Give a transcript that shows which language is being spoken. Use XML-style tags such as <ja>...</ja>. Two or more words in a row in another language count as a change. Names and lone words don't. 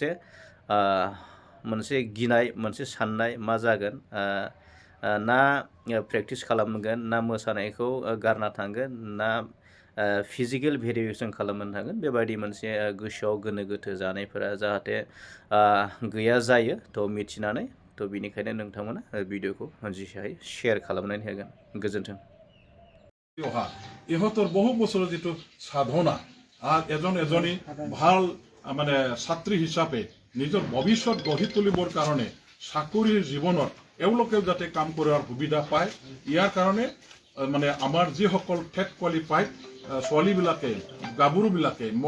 <brx>मोनसे गिनाय मोनसे साननाय मा जागोन ना प्रेक्टिस खालामगोन ना मोसानायखौ गारना थांगोन ना</brx> <en>physical verification</en> <brx>खालामनो थांगोन बेबायदि मोनसे गोसोआव गोनो गोथो जानायफोरा जाहाथे गैया जायो थ' मिथिनानै थ' बिनिखायनो नोंथांमोना भिडिअखौ जेसे हायो शेयार खालामनानै होगोन गोजोन्थों</brx> <as>ইহঁতৰ বহু বছৰৰ যিটো সাধনা এজনী ভাল মানে ছাত্ৰী হিচাপে নিজৰ ভৱিষ্যত গঢ়ি তুলিবৰ কাৰণে চাকৰিৰ জীৱনত এওঁলোকেও যাতে কাম কৰাৰ সুবিধা পায় ইয়াৰ কাৰণে মানে আমাৰ যিসকল টেট কোৱালিফাইড ছোৱালীবিলাকে গাভৰুবিলাকে</as>